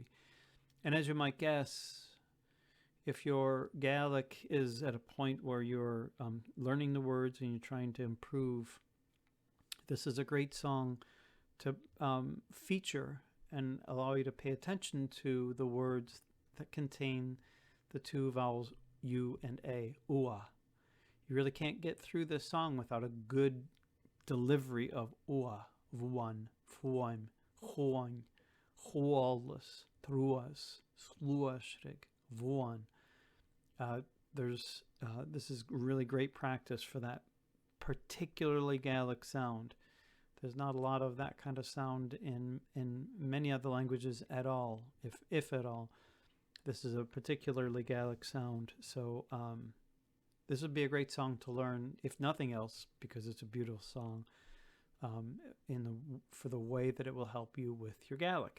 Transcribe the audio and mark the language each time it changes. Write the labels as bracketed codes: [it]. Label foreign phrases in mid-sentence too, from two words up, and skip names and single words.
[en] And as you might guess, if your Gaelic is at a point where you're learning the words and you're trying to improve, this is a great song to feature and allow you to pay attention to the words that contain the two vowels U and A, ua. You really can't get through this song without a good delivery of ua, [gd] vuan, fuaim, huain, hualus, truas, sluashrig, vuan. [en] This is really great practice for that particularly Gaelic sound. There's not a lot of that kind of sound in many other languages at all, if at all. This is a particularly Gaelic sound, so this would be a great song to learn, if nothing else, because it's a beautiful song, for the way that it will help you with your Gaelic.